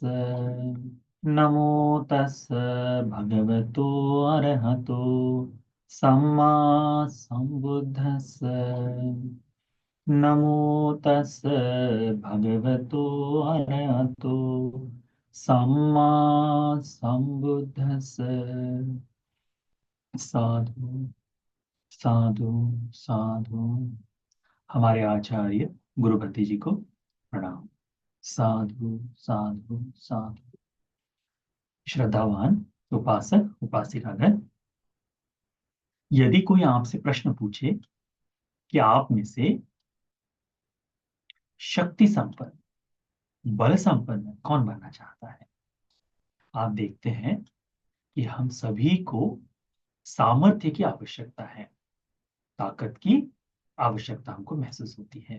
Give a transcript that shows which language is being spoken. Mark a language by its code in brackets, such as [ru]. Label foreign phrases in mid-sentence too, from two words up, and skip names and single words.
[pi] नमो तस् भगवतो अरहतो सम्मा सम्बुद्धस्स। नमो तस् भगवतो अरहतो सम्मा सम्बुद्धस्स। साधु साधु साधु। [hi] हमारे आचार्य गुरुपति जी को प्रणाम। [pi] साधु साधु साधु। [hi] श्रद्धावान उपासक उपासिकागण, यदि कोई आपसे प्रश्न पूछे कि आप में से शक्ति संपन्न बल संपन्न कौन बनना चाहता है, आप देखते हैं कि हम सभी को सामर्थ्य की आवश्यकता है, ताकत की आवश्यकता हमको महसूस होती है।